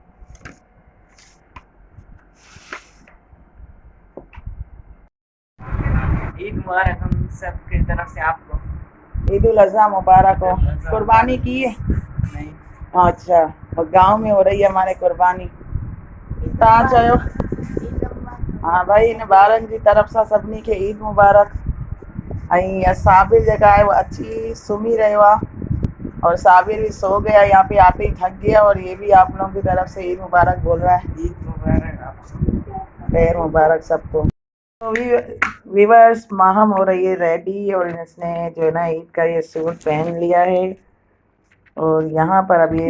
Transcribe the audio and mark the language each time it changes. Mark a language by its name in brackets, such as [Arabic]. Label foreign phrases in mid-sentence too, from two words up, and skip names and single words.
[Urdu] عید مبارک ہم سب کی طرف سے آپ کو. عید الاضحیٰ مبارک ہو۔ قربانی کی ہے? نہیں, اچھا، اور گاؤں میں ہو رہی ہے ہماری قربانی. [Sindhi] तव्हां चयो। हाँ भाई, इन ॿारनि जी तरफ़ सां सभिनी खे ईद मुबारक। ऐं साबिर जेका है वो अच्छी सुम्ही रहियो आहे [Urdu] اور صابر بھی سو گیا، یہاں پہ آتے ہی تھک گیا اور یہ بھی آپ لوگوں کی طرف سے عید مبارک بول رہا ہے. عید مبارک آپ کو. خیر مبارک سب کو. تو ویورز ماہم ہو رہی ہے ریڈی اور اس نے جو ہے نا عید کا یہ سوٹ پہن لیا ہے اور یہاں پر اب یہ